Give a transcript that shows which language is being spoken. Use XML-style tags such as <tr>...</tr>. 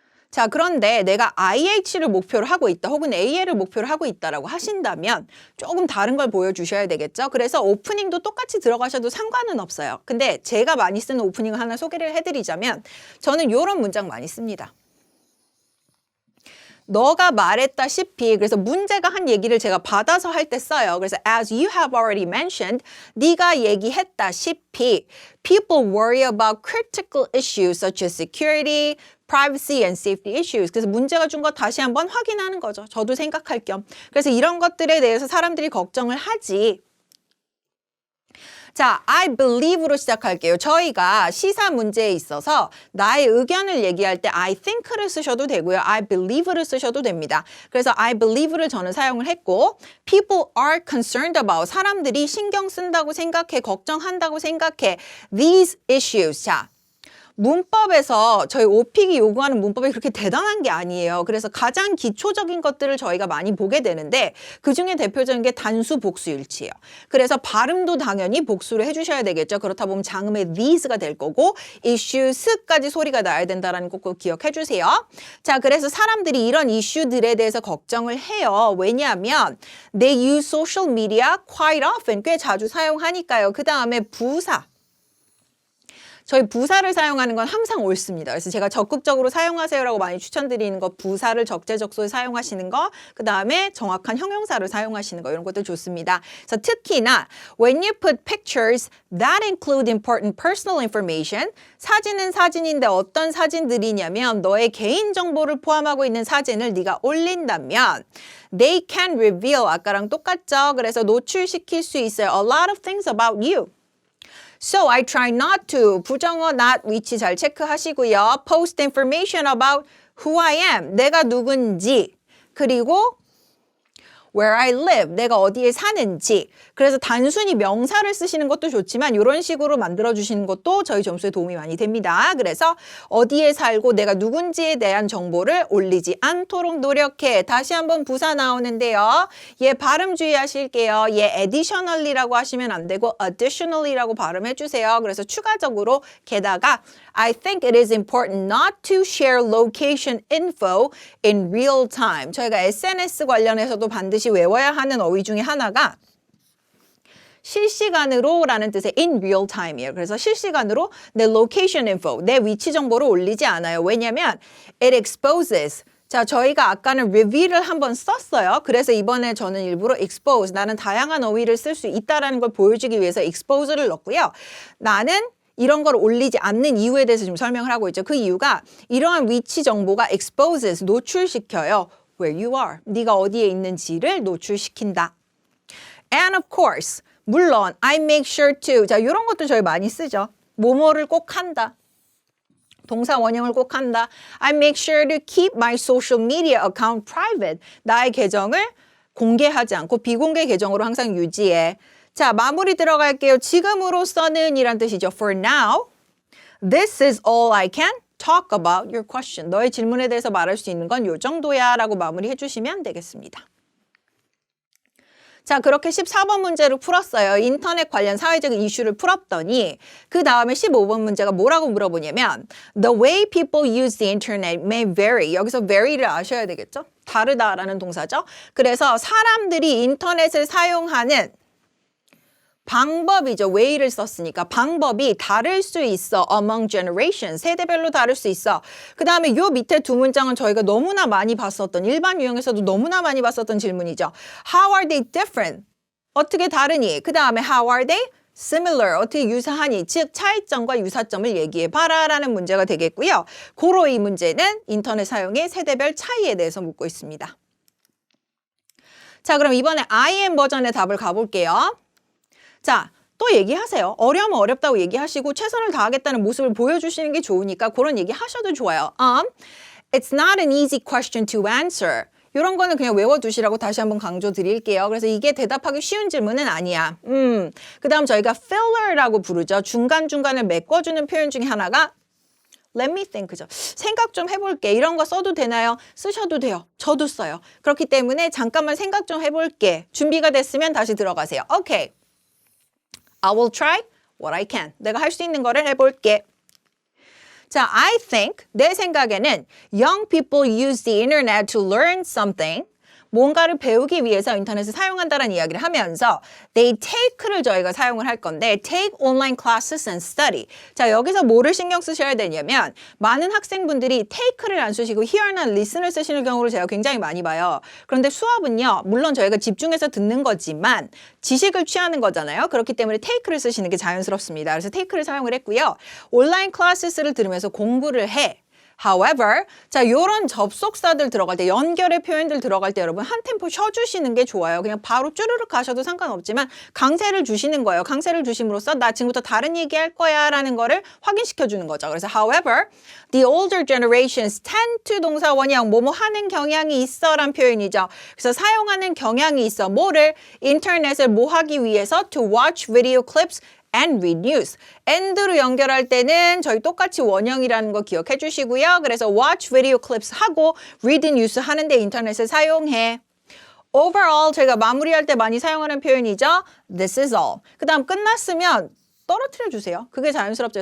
<ko>자, 그런데 내가 IH를 목표로 하고 있다 혹은 AL을 목표로 하고 있다라고 하신다면 조금 다른 걸 보여주셔야 되겠죠. 그래서 오프닝도 똑같이 들어가셔도 상관은 없어요. 근데 제가 많이 쓰는 오프닝을 하나 소개를 해드리자면 저는 이런 문장 많이 씁니다. 너가 말했다시피, 그래서 문제가 한 얘기를 제가 받아서 할 때 써요.</ko> <en>그래서 as you have already mentioned,</en> <ko>네가 얘기했다시피</ko> <en>people worry about critical issues such as security, privacy and safety issues.</en> <ko>그래서 문제가 준 거 다시 한번 확인하는 거죠. 저도 생각할 겸. 그래서 이런 것들에 대해서 사람들이 걱정을 하지. 자, I believe로 시작할게요. 저희가 시사 문제에 있어서 나의 의견을 얘기할 때 I think를 쓰셔도 되고요. I believe를 쓰셔도 됩니다. 그래서 I believe를 저는 사용을 했고</ko> <en>people are concerned about</en> <ko>사람들이 신경 쓴다고 생각해, 걱정한다고 생각해.</ko> <en>These issues.</en> <ko>자, 문법에서 저희 오픽이 요구하는 문법이 그렇게 대단한 게 아니에요. 그래서 가장 기초적인 것들을 저희가 많이 보게 되는데 그중에 대표적인 게 단수 복수 일치예요. 그래서 발음도 당연히 복수를 해주셔야 되겠죠. 그렇다 보면 장음의 these가 될 거고 issues까지 소리가 나야 된다는 거 꼭 기억해 주세요. 자, 그래서 사람들이 이런 이슈들에 대해서 걱정을 해요. 왜냐하면</ko> <en>they use social media quite often.</en> <ko>꽤 자주 사용하니까요. 그 다음에 부사. 저희 부사를 사용하는 건 항상 옳습니다. 그래서 제가 적극적으로 사용하세요라고 많이 추천드리는 거 부사를 적재적소에 사용하시는 거, 그 다음에 정확한 형용사를 사용하시는 거 이런 것들 좋습니다. 그래서 특히나</ko> <en>when you put pictures that include important personal information,</en> <ko>사진은 사진인데 어떤 사진들이냐면 너의 개인정보를 포함하고 있는 사진을 네가 올린다면</ko> <en>they can reveal,</en> <ko>아까랑 똑같죠? 그래서 노출시킬 수 있어요.</ko> <en>A lot of things about you. So I try not to,</en> <ko>부정어 not 위치 잘 체크하시고요.</ko> <en>Post information about who I am,</en> <ko>내가 누군지, 그리고</ko> <en>where I live,</en> <ko>내가 어디에 사는지. 그래서 단순히 명사를 쓰시는 것도 좋지만 이런 식으로 만들어주시는 것도 저희 점수에 도움이 많이 됩니다. 그래서 어디에 살고 내가 누군지에 대한 정보를 올리지 않도록 노력해. 다시 한번 부사 나오는데요. 얘 발음 주의하실게요. 얘 additionally라고 하시면 안 되고 additionally라고 발음해 주세요. 그래서 추가적으로 게다가</ko> <en>I think it is important not to share location info in real time.</en> <ko>저희가 SNS 관련해서도 반드시 외워야 하는 어휘 중에 하나가 실시간으로 라는 뜻의 in real time이에요. 그래서 실시간으로 내 location info, 내 위치 정보를 올리지 않아요. 왜냐하면</ko> <en>it exposes.</en> <ko>자, 저희가 아까는 reveal을 한번 썼어요. 그래서 이번에 저는 일부러 expose, 나는 다양한 어휘를 쓸 수 있다는 걸 보여주기 위해서 expose를 넣었고요. 나는 이런 걸 올리지 않는 이유에 대해서 지금 설명을 하고 있죠. 그 이유가 이러한 위치 정보가 exposes, 노출시켜요.</ko> <en>Where you are,</en> <ko>네가 어디에 있는지를 노출시킨다.</ko> <en>And of course,</en> <ko>물론</ko> <en>I make sure to,</en> <ko>자, 이런 것도 저희 많이 쓰죠. 뭐뭐를 꼭 한다. 동사 원형을 꼭 한다.</ko> <en>I make sure to keep my social media account private.</en> <ko>나의 계정을 공개하지 않고 비공개 계정으로 항상 유지해. 자, 마무리 들어갈게요. 지금으로서는 이란 뜻이죠.</ko> <en>For now, this is all I can talk about your question.</en> <ko>너의 질문에 대해서 말할 수 있는 건 요 정도야 라고 마무리해 주시면 되겠습니다. 자, 그렇게 14번 문제를 풀었어요. 인터넷 관련 사회적인 이슈를 풀었더니 그 다음에 15번 문제가 뭐라고 물어보냐면</ko> <en>The way people use the internet may vary.</en> <ko>여기서 vary를 아셔야 되겠죠? 다르다라는 동사죠. 그래서 사람들이 인터넷을 사용하는 방법이죠. way를 썼으니까 방법이 다를 수 있어.</ko> <en>among generations.</en> <ko>세대별로 다를 수 있어. 그 다음에 요 밑에 두 문장은 저희가 너무나 많이 봤었던 일반 유형에서도 너무나 많이 봤었던 질문이죠.</ko> <en>How are they different?</en> <ko>어떻게 다르니?</ko> <en>그 다음에 how are they similar?</en> <ko>어떻게 유사하니? 즉 차이점과 유사점을 얘기해 봐라 라는 문제가 되겠고요. 고로 이 문제는 인터넷 사용의 세대별 차이에 대해서 묻고 있습니다. 자, 그럼 이번에 IM 버전의 답을 가볼게요. 자, 또 얘기하세요. 어려우면 어렵다고 얘기하시고 최선을 다하겠다는 모습을 보여주시는 게 좋으니까 그런 얘기 하셔도 좋아요.</ko> <en>It's not an easy question to answer.</en> <ko>이런 거는 그냥 외워두시라고 다시 한번 강조 드릴게요. 그래서 이게 대답하기 쉬운 질문은 아니야. 그 다음 저희가 filler라고 부르죠. 중간중간을 메꿔주는 표현 중에 하나가</ko> <en>Let me think</en> <ko>죠. 생각 좀 해볼게. 이런 거 써도 되나요? 쓰셔도 돼요. 저도 써요. 그렇기 때문에 잠깐만 생각 좀 해볼게. 준비가 됐으면 다시 들어가세요.</ko> <en>Okay. I will try what I can.</en> <ko>내가 할 수 있는 거를 해볼게.</ko> <en>자, I think,</en> <ko>내 생각에는</ko> <en>young people use the internet to learn something.</en> <ko>뭔가를 배우기 위해서 인터넷을 사용한다는 이야기를 하면서 they take를 저희가 사용을 할 건데</ko> <en>take online classes and study.</en> <ko>자, 여기서 뭐를 신경 쓰셔야 되냐면 많은 학생분들이 take를 안 쓰시고 hear나 listen을 쓰시는 경우를 제가 굉장히 많이 봐요. 그런데 수업은요. 물론 저희가 집중해서 듣는 거지만 지식을 취하는 거잖아요. 그렇기 때문에 take를 쓰시는 게 자연스럽습니다. 그래서 take를 사용을 했고요. 온라인 클래스를 들으면서 공부를 해. However, 자, 요런 접속사들 들어갈 때, 연결의 표현들 들어갈 때 여러분 한 템포 쉬어주시는 게 좋아요. 그냥 바로 쭈르륵 가셔도 상관없지만 강세를 주시는 거예요. 강세를 주심으로써 나 지금부터 다른 얘기할 거야 라는 거를 확인시켜 주는 거죠. 그래서 however,</ko> <en>the older generations tend to</en> <ko>동사 원형, 뭐뭐 하는 경향이 있어 란 표현이죠. 그래서 사용하는 경향이 있어. 뭐를? 인터넷을 뭐 하기 위해서?</ko> <en>To watch video clips and read news.</en> <ko>and로 연결할 때는 저희 똑같이 원형이라는 거 기억해 주시고요. 그래서</ko> <en>watch video clips</en> <ko>하고</ko> <en>read news</en> <ko>하는데 인터넷을 사용해. overall 제가 마무리할 때 많이 사용하는 표현이죠.</ko> <en>This is all.</en> <ko>그 다음 끝났으면 떨어뜨려 주세요. 그게 자연스럽죠.</ko>